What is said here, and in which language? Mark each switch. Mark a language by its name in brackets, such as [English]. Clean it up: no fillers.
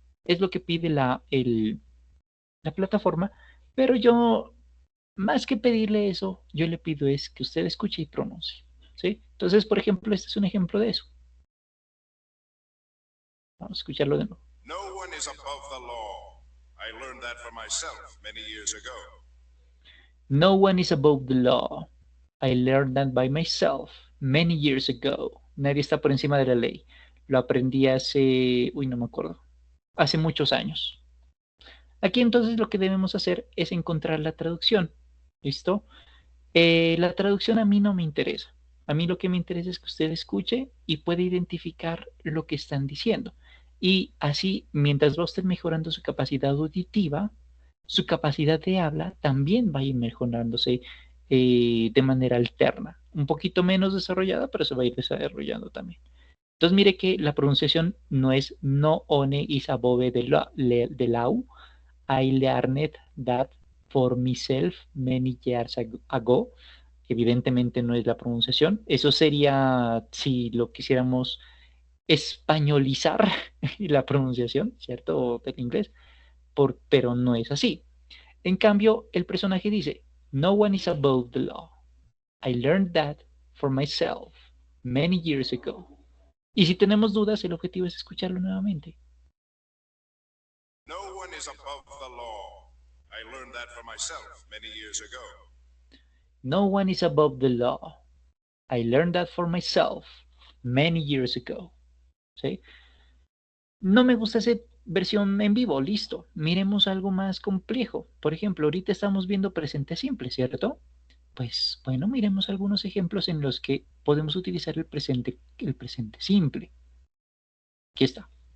[Spanish] Es lo que pide la plataforma, pero yo, más que pedirle eso, yo le pido es que usted escuche y pronuncie, ¿sí? Entonces, por ejemplo, este es un ejemplo de eso. Vamos a escucharlo de nuevo. [English] No one is above the law. I learned that for myself many years ago. No one is above the law. I learned that by myself many years ago. [Spanish] Nadie está por encima de la ley. Lo aprendí hace, uy, no me acuerdo, hace muchos años. Aquí entonces lo que debemos hacer es encontrar la traducción. ¿Listo? La traducción a mí no me interesa. A mí lo que me interesa es que usted escuche y pueda identificar lo que están diciendo. Y así, mientras va usted mejorando su capacidad auditiva, su capacidad de habla también va a ir mejorándose de manera alterna. Un poquito menos desarrollada, pero se va a ir desarrollando también. Entonces, mire que la pronunciación no es [English] no one is above the law. I learned that for myself many years ago. [Spanish] evidentemente no es la pronunciación. Eso sería si lo quisiéramos españolizar la pronunciación, ¿cierto? Del inglés, pero no es así. En cambio, el personaje dice, [English] no one is above the law. I learned that for myself many years ago. [Spanish] Y si tenemos dudas, el objetivo es escucharlo nuevamente. [English] No one is above the law. I learned that for myself many years ago. No one is above the law. I learned that for myself many years ago. [Spanish] ¿Sí? No me gusta esa versión en vivo, listo. Miremos algo más complejo. Por ejemplo, ahorita estamos viendo presente simple, ¿cierto? Pues bueno, miremos algunos ejemplos en los que podemos utilizar el presente simple. Aquí está.